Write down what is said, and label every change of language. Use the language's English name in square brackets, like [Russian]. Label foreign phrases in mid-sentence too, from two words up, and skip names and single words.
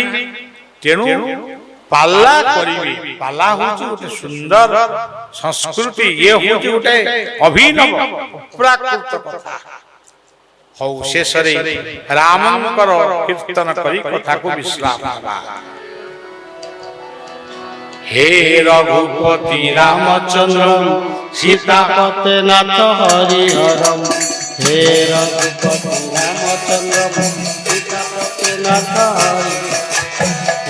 [Odia] ତେଣୁ ପାଲା କରିବେ। ପାଲା ହଉଛି ଗୋଟେ ସୁନ୍ଦର ସଂସ୍କୃତି, ଇଏ ହଉଛି ଗୋଟେ ଅଭିନବ ପ୍ରାକୃତ କଥା। ହଉ, ଶେଷରେ ରାମଙ୍କର କୀର୍ତ୍ତନ କରି କଥାକୁ ବିଶ୍ରାମ ଦେବା। [Sanskrit] हे रघुपति रामचंद्र सीतापते नाथ हरिहरम। हे रघुपति रामचंद्र सीतापते नाथ हरिहरम।